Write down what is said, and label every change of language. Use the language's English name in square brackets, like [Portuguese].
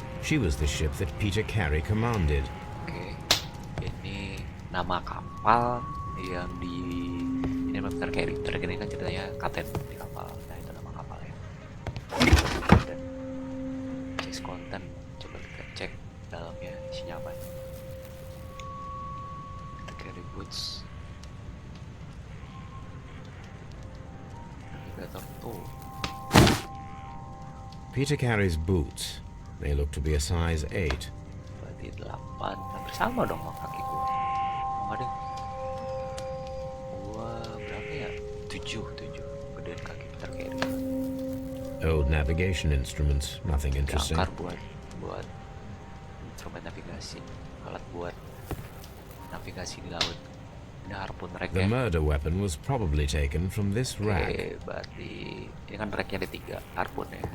[English] She was the ship that Peter Carey commanded. [Indonesian] Oke, ini nama kapal yang ini Peter Carey. Peter Carey kan ceritanya kapten di kapal. Nah, itu nama kapalnya. Dan [English] chase content, [Indonesian] coba kita cek dalamnya isinya apa. [English] Peter Carey boots. Navigator tool. Peter Carey's boots. They look to be a size 8. [Indonesian] Berarti 8. Hampir sama dong sama kaki gua. Oh, nggak deh. Gua berapa ya? 7. Gedean kaki Peter Carey. [English] Old navigation instruments, nothing interesting. [Indonesian] Jangkar buat instrumen navigasi, alat buat navigasi di laut. Ini harpun rack [English] The [Indonesian] ya. [English] murder weapon was probably taken from this rack. [Indonesian] Oke, berarti ini kan racknya ada 3 harpun ya.